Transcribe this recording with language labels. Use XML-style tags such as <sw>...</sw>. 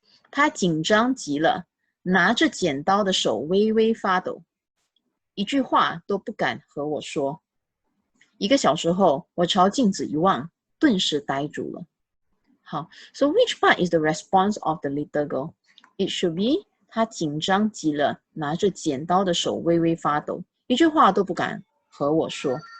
<zh>她紧张极了，拿着剪刀的手微微发抖，一句话都不敢和我说。 1个小时后，我朝镜子一望，顿时呆住了。</zh> <en>好 ，So which part is the response of the little girl? It should be</en> <zh>她紧张极了，拿着剪刀的手微微发抖，一句话都不敢和我说。</zh>